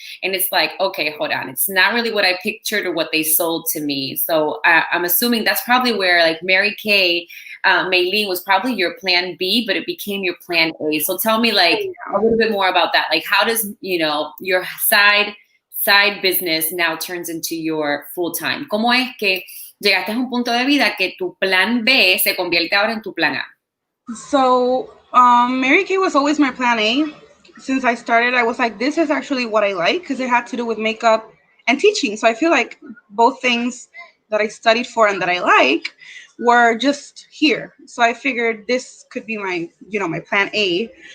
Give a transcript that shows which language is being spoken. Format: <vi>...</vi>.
<en>And it's like, okay, hold on. It's not really what I pictured or what they sold to me. So I'm assuming that's probably where like Mary Kay, Mailene was probably your plan B, but it became your plan A. So tell me like a little bit more about that. Like how does, your side business now turns into your full time?</en> <es>¿Cómo es que llegaste a un punto de vida que tu plan B se convierte ahora en tu plan A?</es> <en>So Mary Kay was always my plan A. Since I started, I was like, this is actually what I like because it had to do with makeup and teaching. So I feel like both things that I studied for and that I like were just here. So I figured this could be my plan A.</en>